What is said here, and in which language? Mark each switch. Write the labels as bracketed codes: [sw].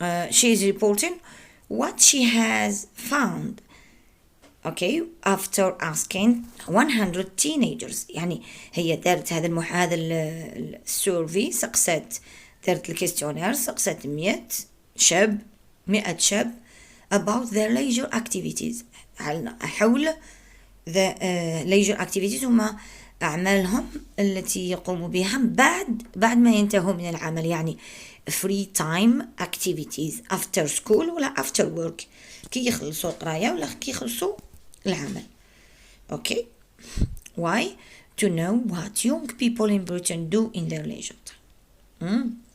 [en] She is reporting what she has found. Okay, after asking 100 teenagers. [ar] يعني هي دارت هذا السيرفي، دارت الكيستيونير، سقست 100 شاب [en] about their leisure activities، [ar] حول [en] the leisure activities [ar] هما أعمالهم التي يقوموا بها بعد ما ينتهوا من العمل، يعني [en] free time activities after school [ar] ولا [en] after work، [ar] كي يخلصوا القراية ولا كي يخلصوا العمل. [en] Okay, why? To know what young people in Britain do in their leisure time.